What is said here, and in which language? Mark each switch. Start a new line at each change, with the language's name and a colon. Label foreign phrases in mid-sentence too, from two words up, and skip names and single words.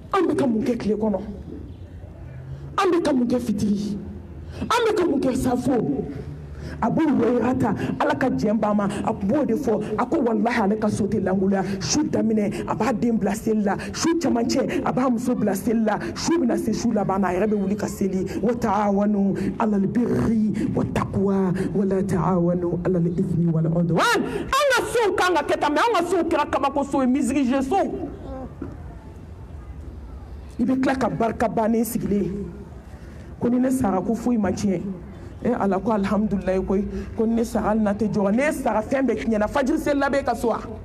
Bambara: an bɛ ka mun kɛ tile kɔnɔ an bɛ ka mun kɛ fitiri an bɛ ka mun kɛ safo a b'o wɛrɛta ala ka jɛn ba ma a tun b'o de fɔ a ko walahi ale ka so tɛ lankoloya su daminɛ a b'a den bila seli la su cɛmancɛ a b'a muso bila seli la su bɛna se su laban na a yɛrɛ bɛ wuli ka seli
Arabic: وتعاونوا على البر والتقوى ولا تعاونوا على الإثم والعدوان
Bambara: an ka sow kan ka kɛ tan mɛ an ka sow kɛra kabako so ye misirige sow i bɛ tila ka barika bannen sigilen ko ni ne sara ko foyi ma tiɲɛ ala ko alhamdulilayi koyi ko ne sara hali na tɛ jɔ ne sara fɛn bɛɛ tiɲɛna fajiri seli la bɛ ka so wa